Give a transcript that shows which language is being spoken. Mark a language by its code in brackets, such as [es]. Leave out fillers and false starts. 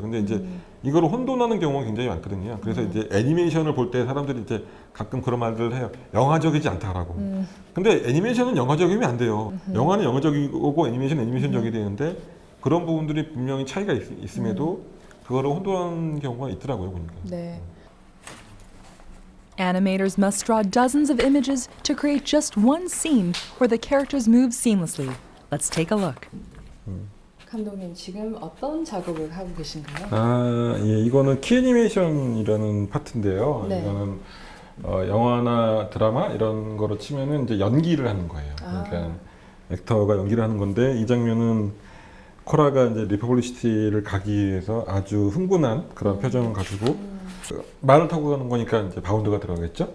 [ko] 근데 이제 이거를 혼돈하는 경우가 굉장히 많거든요. 그래서 이제 애니메이션을 볼 때 사람들이 이제 가끔 그런 말들을 해요. 영화적이지 않다라고. 근데 애니메이션은 영화적이면 안 돼요. 영화는 영화적이고 애니메이션적이 되는데 그런 부분들이 분명히 차이가 있음에도 그거를 혼돈하는 경우가 있더라고요, 보니까. 네. [en] Animators must draw dozens of images to create just one scene where the characters move seamlessly. Let's take a look. [ko] 감독님 지금 어떤 작업을 하고 계신가요? 아, 예, 이거는 키애니메이션이라는 파트인데요. 네. 이거는 영화나 드라마 이런 거로 치면은 이제 연기를 하는 거예요. 아. 그러니까 액터가 연기를 하는 건데 이 장면은 코라가 이제 리퍼블리시티를 가기 위해서 아주 흥분한 그런 표정을 가지고 그 말을 타고 가는 거니까 이제 바운드가 들어가겠죠.